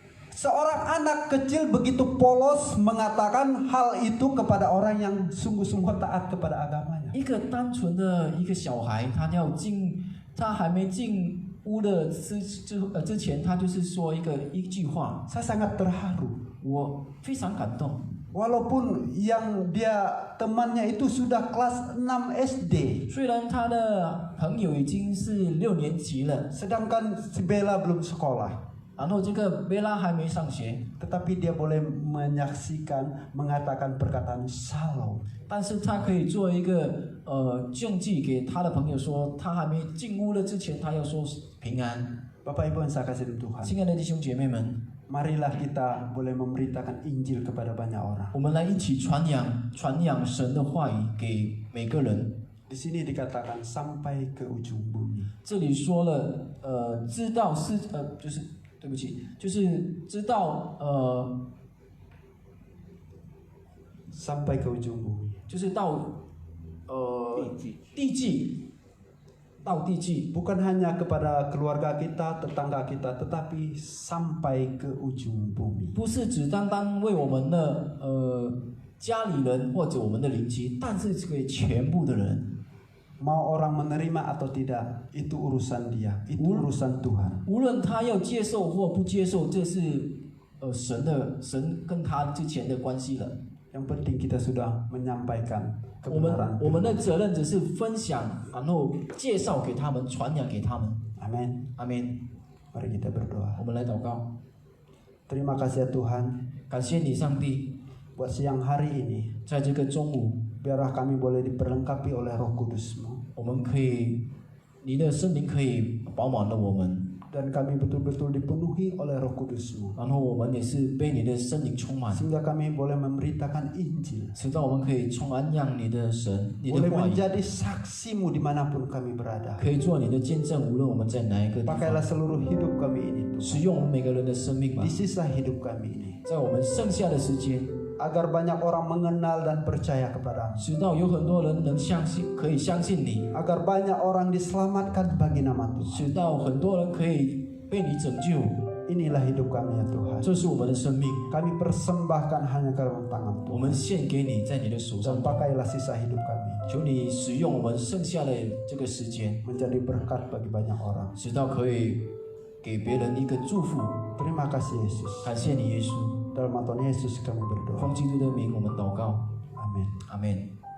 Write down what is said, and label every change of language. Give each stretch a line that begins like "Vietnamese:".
Indonesian: Seorang anak kecil begitu polos mengatakan hal itu kepada orang yang sungguh-sungguh taat kepada agamanya.
Chinese: 一个单纯的一个小孩，他还没进屋的之前，他就是说一句话，
Indonesian: Saya sangat terharu.
Chinese: 我非常感动。
Indonesian: Walaupun yang dia temannya itu sudah kelas 6 SD,
Chinese: 虽然他的朋友已经是6年级了，
Indonesian: sedangkan si Bella belum sekolah,
Chinese: 然后这个贝拉还没上学，
Indonesian: tetapi dia boleh menyaksikan, mengatakan perkataan shalom.
Chinese: 但是他可以做一个证据给他的朋友说，他还没进屋了之前，他要说平安。
Indonesian: Bapak Ibu yang saya kasih dalam Tuhan,
Chinese: 亲爱的弟兄姐妹们，
Indonesian: marilah kita boleh memberitakan Injil kepada banyak orang.
Chinese: 我们来一起传扬神的话语给每个人。
Indonesian: Di sini dikatakan sampai ke ujung bumi.
Chinese: 这里说了，知道是就是对不起，就是知道
Indonesian: Sampai ke ujung bumi.
Chinese: 就是到地际，到地际，
Indonesian: Bukan hanya kepada keluarga kita, tetangga kita, tetapi sampai ke ujung bumi.
Chinese: 不是只单单为我们的家里人或者我们的邻居，但是这个全部的人，
Indonesian: Mau orang menerima atau tidak, itu urusan dia, itu urusan Tuhan.
Chinese: 无论他要接受或不接受，这是神跟他之前的关系了。
Indonesian: Yang penting kita sudah menyampaikan
Chinese: 我们
Indonesian: kebenaran.
Chinese: 我们的责任只是分享，然后介绍给他们，传扬给他们。
Indonesian: Amin.
Chinese: 阿门。
Indonesian: Mari kita berdoa.
Chinese: 我们来祷告，
Indonesian: Terima kasih ya Tuhan
Chinese: 感谢你，上帝，
Indonesian: buat siang hari ini.
Chinese: 在这个中午，
Indonesian: Biarlah kami boleh diperlengkapi oleh Roh Kudus-Mu.
Chinese: 我们可以，你的圣灵可以饱满了我们，
Indonesian: Dan kami betul-betul dipenuhi oleh Roh Kudus-Mu.
Chinese: 然后我们也是被你的圣灵充满，
Indonesian: Sehingga kami boleh memberitakan Injil.
Chinese: 直到我们可以传扬你的神，你的
Indonesian: Boleh
Chinese: 话语，
Indonesian: menjadi saksimu dimanapun kami berada.
Chinese: 可以做你的见证，无论我们在哪一个地
Indonesian: Pakailah
Chinese: 方，
Indonesian: seluruh hidup kami ini
Chinese: 使
Indonesian: Tuhan.
Chinese: 用我们每个人的生命吧
Indonesian: Di，sisa hidup kami ini.
Chinese: 在我们剩下的时间，
Indonesian: Agar banyak orang mengenal dan percaya kepadamu.
Chinese: 直到有很多人能相信，可以相信你，
Indonesian: Agar banyak orang diselamatkan bagi nama Tuhan.
Chinese: 直到很多人可以被你拯救，
Indonesian: Inilah hidup kami ya Tuhan.
Chinese: 这是我们的生命，
Indonesian: Kami persembahkan hanya ke dalam tangan
Chinese: 我
Indonesian: Tuhan.
Chinese: 们献给你，在你的手上
Indonesian: Dan，pakailah sisa hidup kami
Chinese: 求你使用我们剩下的这个时间，
Indonesian: menjadi berkat bagi banyak orang.
Chinese: 直到可以给别人一个祝福。
Indonesian: Terima kasih Yesus.
Chinese: 感谢你，耶稣，
Indonesian: Dalam nama Tuhan Yesus kami berdoa.
Chinese: 奉基督的名，我们祷告，
Indonesian: Amin.
Chinese: 阿门。